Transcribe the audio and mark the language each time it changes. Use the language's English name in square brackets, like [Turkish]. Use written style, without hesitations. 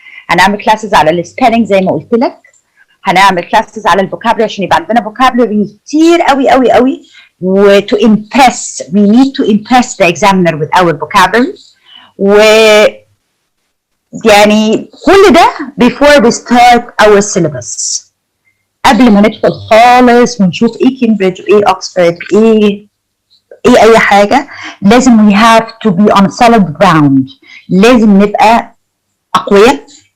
[Arabic] هنعمل classes على ال spelling زي ما قلت لك. هنعمل classes على الفوكابلري عشان يبقى عندنا vocabulary كتير قوي قوي قوي. [English] و to impress we need to impress the examiner with our vocabulary. [Arabic] و يعني كل ده [English] before we start our syllabus. [Arabic] قبل ما ندخل خالص ونشوف ايه كامبريدج وايه اوكسفورد ايه اي حاجه لازم [English] we have to be on solid ground. [Arabic] لازم نبقى اقوياء.